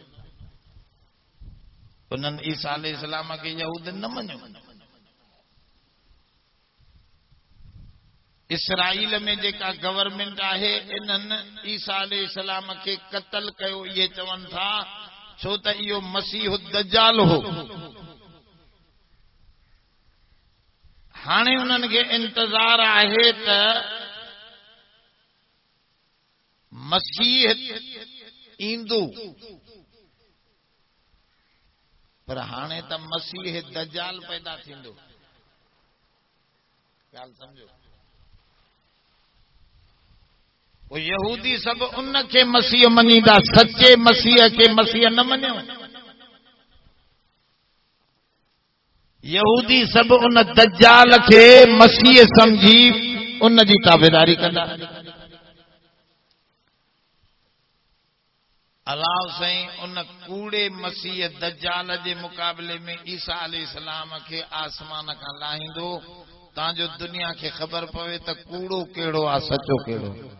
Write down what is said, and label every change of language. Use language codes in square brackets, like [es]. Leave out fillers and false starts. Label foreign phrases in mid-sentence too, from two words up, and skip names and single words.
[sd] उन्हनि ईसा अलैहिस्सलाम खे यहूदिन न मञियो। इसराइल में जेका गवर्नमेंट आहे, इन्हनि ईसा अलैहिस्सलाम खे क़त्ल कयो। इहे चवनि था छो त इहो मसीह दज्जाल हो। हाणे उन्हनि खे इंतजार आहे त मसीह ईंदो, पर हाणे त मसीह दज्जाल पैदा थींदो। ॻाल्हि समझो। वो यहूदी सब उनखे मसीह मञींदा, सच्चे मसीह खे मसीह न मञियो। यहूदी सब उन दज्जाल खे मसीह समझी उन जी ताबेदारी कंदा। अलाह साईं उन कूड़े मसीह दज्जाल जे मुकाबले में ईसा अलैहिस्सलाम खे आसमान खां लाहींदो, तांजो दुनिया खे ख़बर पवे त कूड़ो कहिड़ो आहे, सचो कहिड़ो।